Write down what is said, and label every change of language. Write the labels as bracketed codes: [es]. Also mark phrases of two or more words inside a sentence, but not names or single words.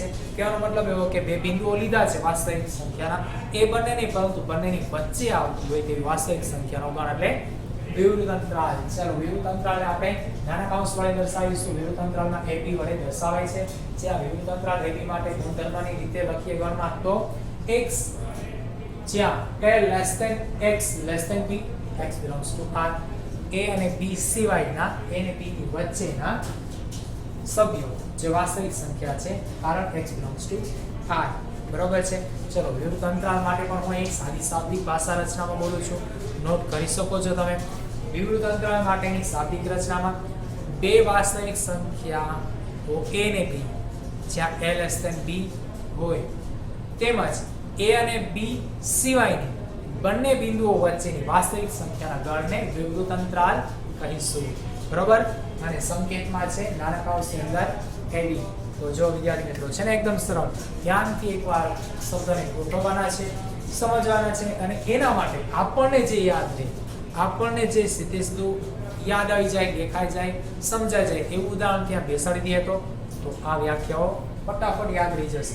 [gu] કહેવાનો મતલબ એવો કે બે બિંદુઓ લીધા છે વાસ્તવિક સંખ્યાના એ બંને નહીં પરંતુ બંનેની વચ્ચે આવતી હોય તેવી વાસ્તવિક સંખ્યાનો ગણ એટલે વિવૃત અંતરાલ. ચાલો વિવૃત અંતરાલને આપણે નાના કૌંસ વડે દર્શાવીશું. વિવૃત અંતરાલના ab વડે દર્શાવાય છે. જે આ વિવૃત અંતરાલ ab માટે ગુણધર્મની રીતે લખીએ ગણમાં તો x જ્યાં [en] a less than x less than b x belongs to r [gu] a અને b સિવાયના a અને b ની વચ્ચેના સભ્યો જે વાસ્તવિક સંખ્યા છે કારણ [en] x belongs to r [gu] બરોબર છે. ચલો વિવૃત અંતરાલ માટે પણ હું એક સાદી શાબ્દિક ભાષા રચનામાં બોલું છું નોટ કરી શકો છો તમે. વિવૃત અંતરાલ માટેની શાબ્દિક રચનામાં બે વાસ્તવિક સંખ્યાઓ a અને b જ્યાં [en] a less than b [gu] હોય તેમજ a અને b સિવાયની બંને બિંદુઓ વચ્ચેની વાસ્તવિક સંખ્યાના ગણને વિવૃત અંતરાલ કહીશું બરોબર. અને સંકેતમાં છે નાના કૌંસની અંદર ab. તો જો વિદ્યાર્થી મિત્રો છે ને એકદમ સરળ ધ્યાનથી એકવાર શબ્દને ગોઠવવાના છે સમજવાના છે અને એના માટે આપણને જે યાદ રહે આપણને જે સીધેસીધું યાદ આવી જાય દેખાઈ જાય સમજાઈ જાય એવું ઉદાહરણ ત્યાં બેસાડી દઈએ તો આ વ્યાખ્યાઓ ફટાફટ યાદ રહી જશે.